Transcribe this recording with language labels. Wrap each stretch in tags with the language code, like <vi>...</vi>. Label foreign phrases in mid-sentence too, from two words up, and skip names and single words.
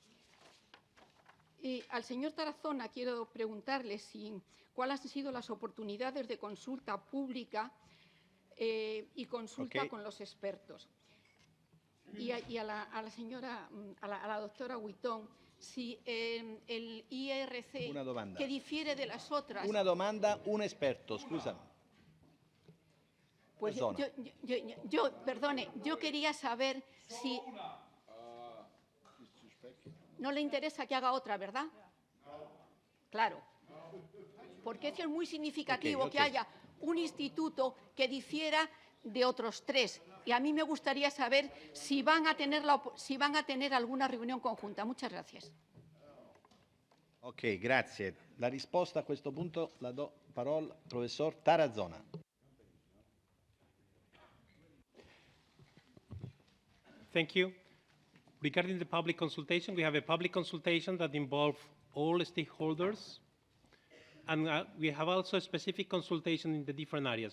<es>Y al señor Tarazona quiero preguntarle cuáles han sido las oportunidades de consulta pública y consulta con los expertos. Y a la doctora Guyton, si el IARC, que difiere de las otras...</es> <it>Una domanda, un esperto, scusa.</it> <es>Pues perdone, yo quería saber si... No le interesa que haga otra, ¿verdad? Claro. Porque eso es muy significativo, que haya un instituto que difiera de otros tres. Y a mí me gustaría saber si van a tener alguna reunión conjunta. Muchas gracias.</es> <it>Ok, grazie. La risposta a questo punto la do parola al professor Tarazona.</it> <en>Thank you. Regarding the public consultation, we have a public consultation that involves all stakeholders. And we have also a specific consultation in the different areas.</en>